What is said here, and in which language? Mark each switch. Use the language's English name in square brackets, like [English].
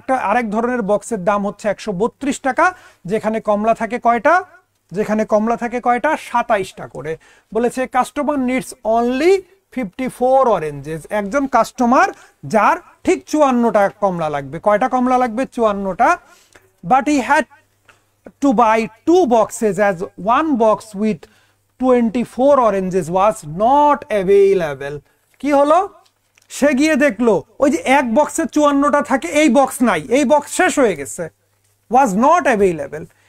[Bangla] আরেক ধরনের বক্সের দাম হচ্ছে 132 টাকা, যেখানে কমলা থাকে কয়টা? যেখানে কমলা থাকে কয়টা? 27টা করে। বলেছে [English] Customer needs only 54 oranges. [Bangla] একজন কাস্টমার যার ঠিক 54টা কমলা লাগবে। কয়টা কমলা লাগবে? 54টা। [English] But he had to buy 2 boxes as one box with 24 oranges was not available. [Bangla] কি হলো? সে গিয়ে দেখলো ওই যে এক বক্সে 54টা থাকে, এই বক্স নাই, এই বক্স শেষ হয়ে গেছে, [English] was not available।